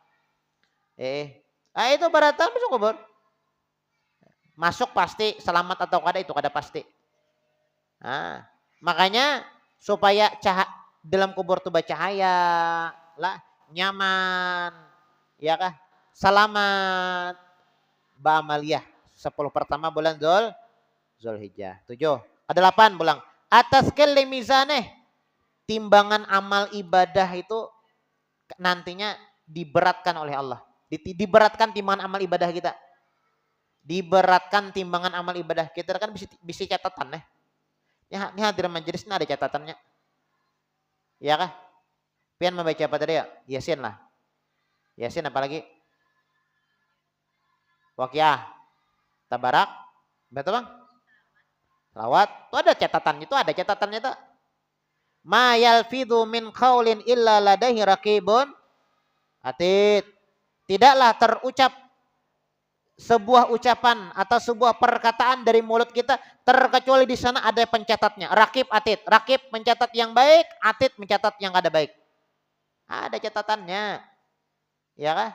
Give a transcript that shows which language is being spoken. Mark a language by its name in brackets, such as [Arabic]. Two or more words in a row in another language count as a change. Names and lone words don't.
[Banjar] Itu beratan masuk kubur. Masuk pasti, selamat atau kada itu kada pasti. Makanya supaya dalam kubur tuh bercahaya, lah nyaman, ya kah? [Indonesian] Selamat ba'amaliyah 10 pertama bulan Dzulhijjah. 7. Ada 8 bulan. Atas kelli mizaneh, timbangan amal ibadah itu nantinya diberatkan oleh Allah. Diberatkan timbangan amal ibadah kita. Diberatkan timbangan amal ibadah kita kan bisa catatan nih. Ini hadir majelis ada catatannya. [Banjar] Ya kah? Pian membaca apa tadi ya? [Indonesian] Yasin lah. Yasin apalagi? Waqiah. Tabarak. Betul Bang? Lawat. Itu ada catatannya, tuh. [Arabic] Ma yalfidhu min qaulin illa ladaihi raqibun atid. [Indonesian] Tidaklah terucap sebuah ucapan atau sebuah perkataan dari mulut kita terkecuali di sana ada pencatatnya. Raqib atid. Raqib mencatat yang baik, atid mencatat yang kada baik. Ada catatannya. [Banjar] Ya kah?